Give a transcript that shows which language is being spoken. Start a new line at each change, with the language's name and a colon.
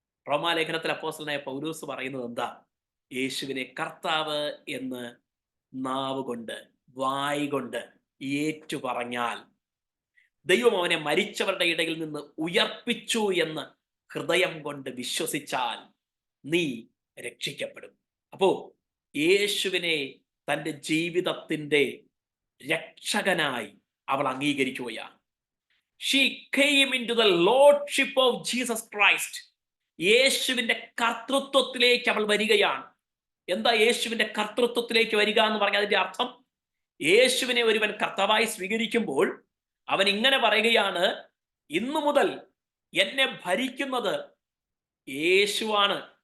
Malayalam: റോമാലേഖനത്തിൽ അപ്പോസ്തലനായ പൗലോസ് പറയുന്നത് എന്താ? യേശുവിനെ കർത്താവ് എന്ന് നാവ് കൊണ്ട്, വായ് കൊണ്ട് ഏറ്റു പറഞ്ഞാൽ, ദൈവം അവനെ മരിച്ചവരുടെ ഇടയിൽ നിന്ന് ഉയർപ്പിച്ചു എന്ന് ഹൃദയം കൊണ്ട് വിശ്വസിച്ചാൽ നീ രക്ഷിക്കപ്പെടും. അപ്പോ യേശുവിനെ തൻ്റെ ജീവിതത്തിൻ്റെ രക്ഷകനായി അവൾ അംഗീകരിക്കുകയാണ്.
English: She came into the lordship of Jesus Christ.
Malayalam: യേശുവിന്റെ കർത്തൃത്വത്തിലേക്ക് അവൾ വരികയാണ്. എന്താ യേശുവിന്റെ കർത്തൃത്വത്തിലേക്ക് വരിക എന്ന് പറഞ്ഞാൽ അതിന്റെ അർത്ഥം? യേശുവിനെ ഒരുവൻ കർത്താവായി സ്വീകരിക്കുമ്പോൾ അവൻ ഇങ്ങനെ പറയുകയാണ്, ഇന്നു മുതൽ എന്നെ ഭരിക്കുന്നത് യേശുവാണ്.